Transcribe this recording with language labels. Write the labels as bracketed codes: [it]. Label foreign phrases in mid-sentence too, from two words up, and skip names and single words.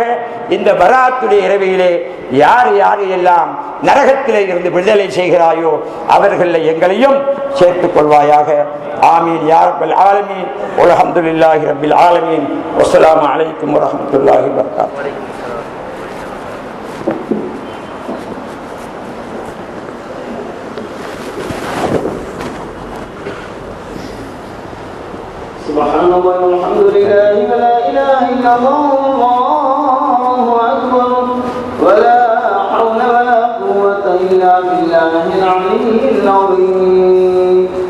[ta] இந்த பராத்துடைய இரவிலே யார் யார் எல்லாம் நரகத்திலே இருந்து விடுதலை செய்கிறாயோ அவர்களை எங்களையும் சேர்த்துக் கொள்வாயாக. [ar] آمين يا رب العالمين. الحمد لله رب العالمين. والسلام عليكم ورحمة الله وبركاته. سبحان الله والحمد لله ولا إله إلا الله والله أكبر ولا حول ولا قوة إلا بالله العلي العظيم.